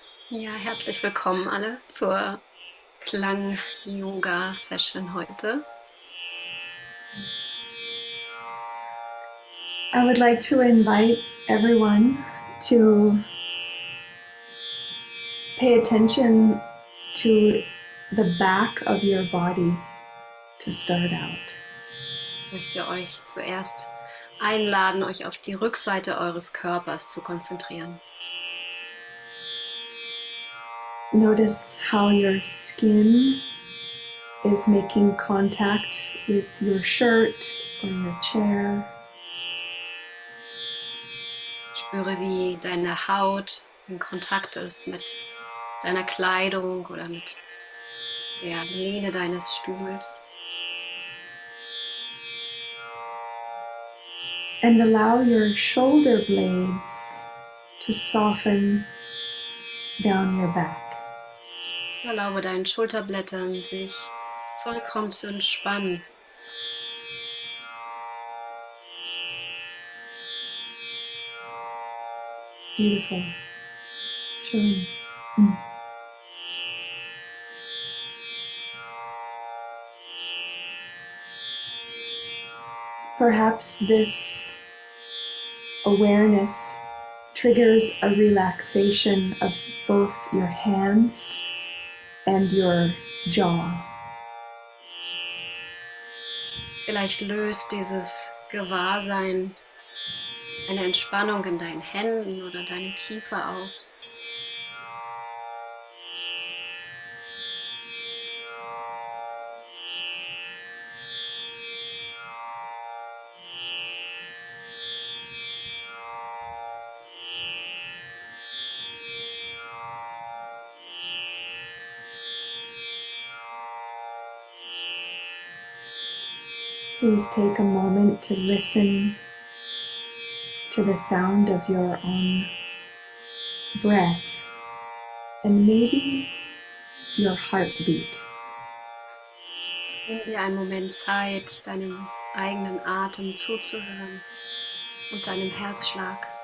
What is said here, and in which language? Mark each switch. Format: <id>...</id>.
<de>Ja, herzlich willkommen alle zur Klang-Yoga-Session heute.</de> <en>I would like to invite everyone to pay attention to the back of your body to start out.</en> <de>Ich möchte euch zuerst einladen, euch auf die Rückseite eures Körpers zu konzentrieren.</de> <en>Notice how your skin is making contact with your shirt or your chair.</en> <de>Spüre, wie deine Haut in Kontakt ist mit deiner Kleidung oder mit der Lehne deines Stuhls.</de> <en>And allow your shoulder blades to soften down your back.</en> <de>Erlaube deinen Schulterblättern, sich vollkommen zu entspannen.</de> <en>Beautiful.</en> <de>Schön.</de> <en>Perhaps this awareness triggers a relaxation of both your hands and your jaw.</en> <de>Vielleicht löst dieses Gewahrsein eine Entspannung in deinen Händen oder deinem Kiefer aus.</de> <en>Please take a moment to listen to the sound of your own breath and maybe your heartbeat.</en> <de>Nimm dir einen Moment Zeit, deinem eigenen Atem zuzuhören und deinem Herzschlag.</de>